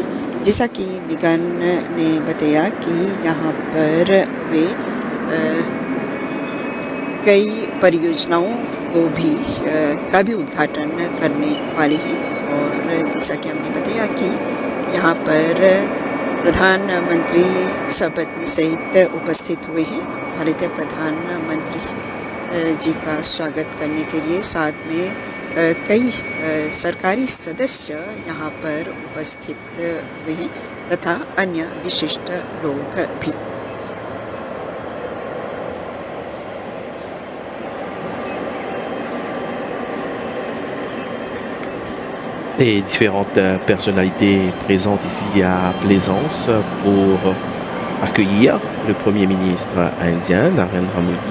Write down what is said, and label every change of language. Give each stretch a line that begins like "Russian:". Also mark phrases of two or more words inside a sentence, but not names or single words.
Hindi: जैसा कि मिगन ने बताया कि यहाँ पर वे कई परियोजनाओं को भी का भी उद्घाटन करने वाले हैं और जैसा कि हमने बताया कि यहाँ पर प्रधानमंत्री सपत्नी सहित उपस्थित हुए हैं। भारतीय प्रधानमंत्री जी का स्वागत करने के लिए साथ में कई सरकारी सदस्य यहाँ पर उपस्थित हुए हैं तथा अन्य विशिष्ट लोग भी।
French: Et différentes personnalités présentes ici à Plaisance pour accueillir le Premier ministre indien, Narendra Modi.